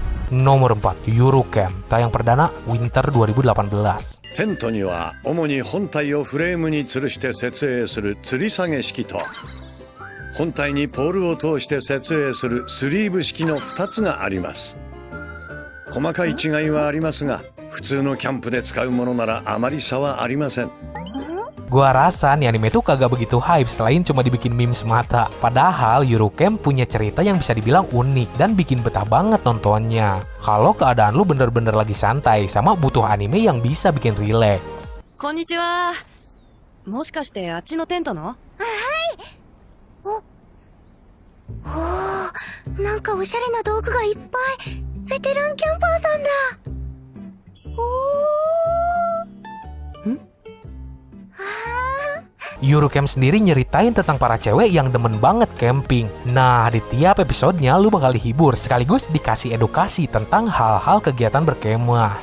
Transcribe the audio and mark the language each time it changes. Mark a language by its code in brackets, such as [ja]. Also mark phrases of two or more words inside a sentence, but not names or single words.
[id] Nomor 4, Eurocamp, tayang perdana Winter 2018. [ja] テントには主に本体をフレームに吊るして設営する吊り下げ式と本体にポールを通して設営するスリーブ式の2つがあります。細かい違いはありますが普通のキャンプで使うものならあまり差はありません。 [id] Gua rasa nih anime tuh kagak begitu hype selain cuma dibikin meme semata. Padahal Eurocamp punya cerita yang bisa dibilang unik dan bikin betah banget nontonnya. Kalau keadaan lu bener-bener lagi santai sama butuh anime yang bisa bikin relax. [ja] こんにちは。もしかしてあっちのテントの？なんかおしゃれな道具がいっぱい。ベテランキャンパーさんだ。 [id] Eurocamp sendiri nyeritain tentang para cewek yang demen banget camping. Nah, di tiap episodenya lu bakal dihibur sekaligus dikasih edukasi tentang hal-hal kegiatan berkemah.